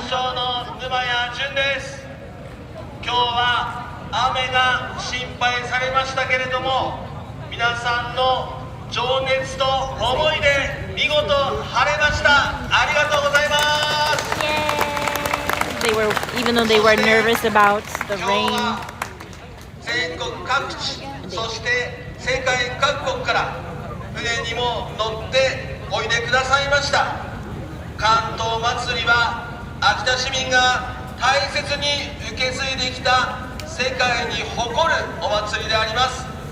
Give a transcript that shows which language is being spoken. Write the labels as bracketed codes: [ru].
[ja] 秋田市長の沼谷淳です。今日は雨が心配されましたけれども、皆さんの情熱と思いで見事晴れました。ありがとうございます。 [en] They were, even though they were nervous about the rain. [ja] 全国各地、そして世界各国から船にも乗っておいでくださいました。関東祭りは秋田市民が大切に受け継いできた世界に誇るお祭りであります。